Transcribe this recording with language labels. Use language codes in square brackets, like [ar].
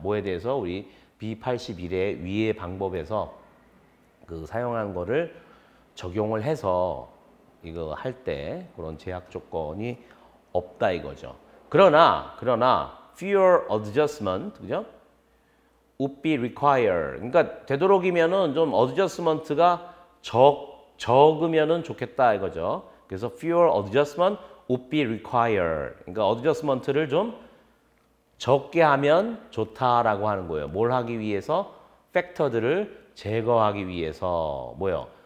[ko] 뭐에 대해서 우리 B81의 위의 방법에서 그 사용한 거를 적용을 해서 이거 할 때 그런 제약 조건이 없다 이거죠. 그러나 [en] fewer adjustment [ko] 그죠? [en] would be required. [ko] 그러니까 되도록이면은 좀 adjustment가 적으면은 좋겠다 이거죠. 그래서 [en] fewer adjustment would be required. [ko] 그러니까 adjustment를 좀 적게 하면 좋다라고 하는 거예요. 뭘 하기 위해서? 팩터들을 제거하기 위해서 뭐요?